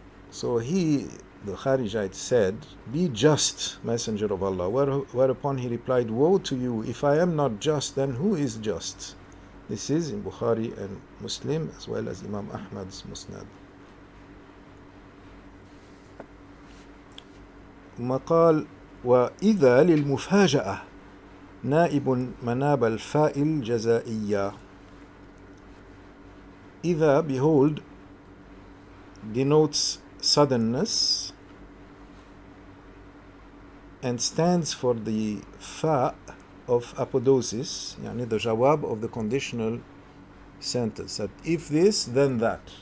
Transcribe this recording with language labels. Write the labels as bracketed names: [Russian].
[English] So the Kharijite said, "Be just, Messenger of Allah." Whereupon he replied, "Woe to you! If I am not just, then who is just?" This is in Bukhari and Muslim, as well as Imam Ahmad's Musnad. [Arabic] مقال وإذا للمفاجأة نائب مناب الفاء الجزائية. [English] إذا, behold, denotes suddenness and stands for the fa of apodosis, yani the jawab of the conditional sentence, that if this, then that.